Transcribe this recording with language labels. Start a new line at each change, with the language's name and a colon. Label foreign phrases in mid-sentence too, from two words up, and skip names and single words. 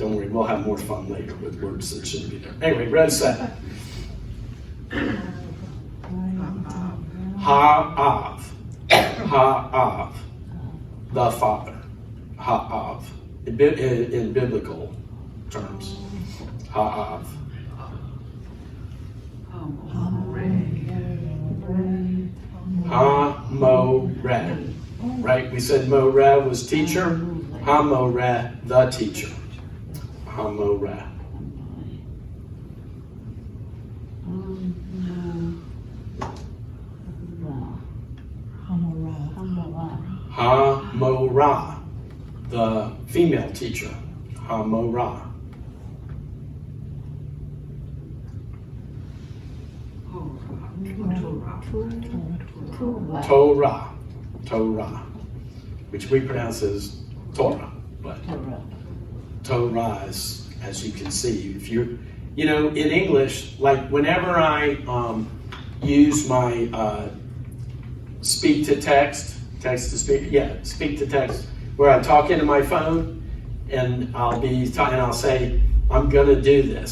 English: Don't worry, we'll have more fun later with words that shouldn't be there. Anyway, row 7. Ha'av. Ha'av. The Father. Ha'av. In biblical terms.
Hebrew: Ha'av. Ha-mo-re.
English: Right? We said mo-re was teacher. Ha-mo-re, the teacher.
Hebrew: Ha-mo-re. Ha-mo-ra,
English: the female teacher. Ha-mo-ra. Torah. Torah. Which we pronounce as Torah. But Torah is, as you can see, if you're, in English, like whenever I use my speak to text to speak, speak to text, where I talk into my phone and I'll say, I'm gonna do this.